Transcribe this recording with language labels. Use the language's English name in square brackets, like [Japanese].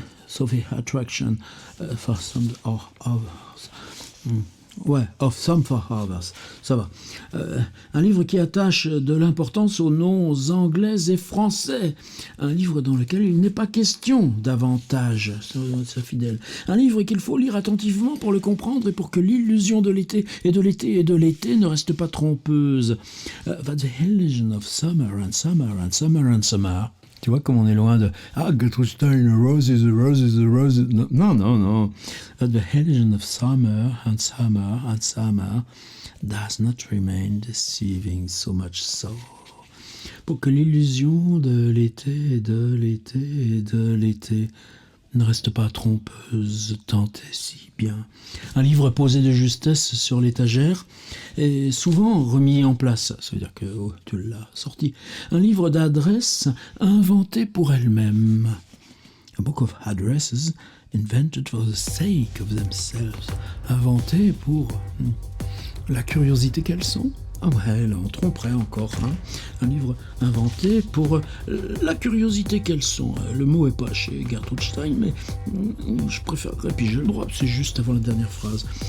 [English] So the attraction for some of others. Of some for others. [French] Ça va. Un livre qui attache de l'importance aux noms anglais et français. Un livre dans lequel il n'est pas question d'avantage, sa fidèle. Un livre qu'il faut lire attentivement pour le comprendre et pour que l'illusion de l'été ne reste pas trompeuse. [English] The illusion of summer and summer and summer and summer. [French] Tu vois comme on est loin de Gertrude Stein, roses, roses. Non. [English] The illusion of summer and summer and summer. does not remain deceiving so much so. [French] Pour que l'illusion de l'été, de l'été, de l'été ne reste pas trompeuse tant et si bien. Un livre posé de justesse sur l'étagère est souvent remis en place. Ça veut dire que tu l'as sorti. Un livre d'adresses inventé pour elle-même. [English] A book of addresses invented for the sake of themselves. [French] Inventé pour la curiosité qu'elles sont. Ah ouais, là, on tromperait encore. Hein. Un livre inventé pour la curiosité qu'elles sont. Le mot est pas chez Gertrude Stein, mais je préférerais, puis j'ai le droit, c'est juste avant la dernière phrase.